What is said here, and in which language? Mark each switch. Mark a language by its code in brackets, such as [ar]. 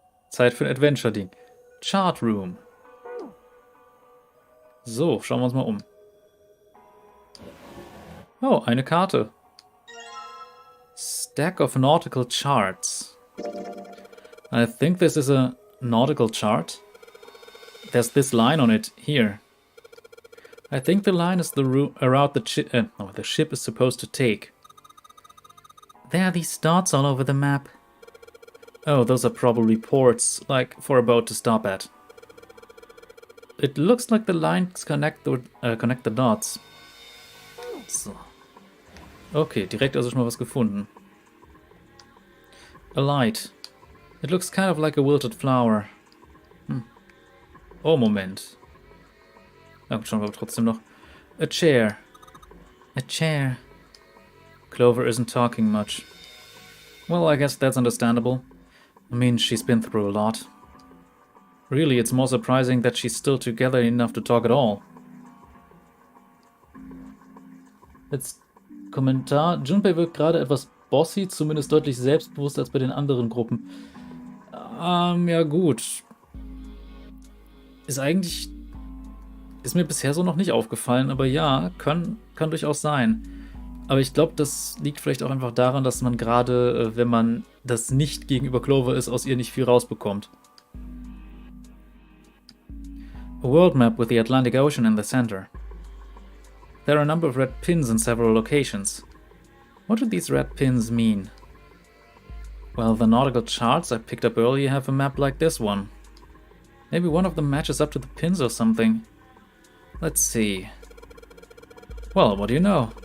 [de] Zeit für ein Adventure-Ding. Chart Room. So, schauen wir uns mal um. Oh, eine Karte. [en] Stack of nautical charts. I think this is a nautical chart. There's this line on it here. I think the line is the route the ship is supposed to take. There are these dots all over the map. Oh, those are probably ports, like for a boat to stop at. It looks like the lines connect the dots. So. [de] Okay, direkt also schon mal was gefunden. [en] A light. It looks kind of like a wilted flower. [de] Oh, Moment. Ja, schauen wir aber trotzdem noch. [en] A chair. A chair. Clover isn't talking much. Well, I guess that's understandable. I mean, she's been through a lot. Really, it's more surprising that she's still together enough to talk at all. [de] Jetzt Kommentar. Junpei wirkt gerade etwas bossy, zumindest deutlich selbstbewusster als bei den anderen Gruppen. Ja gut. Ist mir bisher so noch nicht aufgefallen, aber ja, kann durchaus sein. Aber ich glaube, das liegt vielleicht auch einfach daran, dass man gerade, wenn man das nicht gegenüber Clover ist, aus ihr nicht viel rausbekommt. [en] A world map with the Atlantic Ocean in the center. There are a number of red pins in several locations. What do these red pins mean? Well, the nautical charts I picked up earlier have a map like this one. Maybe one of them matches up to the pins or something. Let's see. Well, what do you know?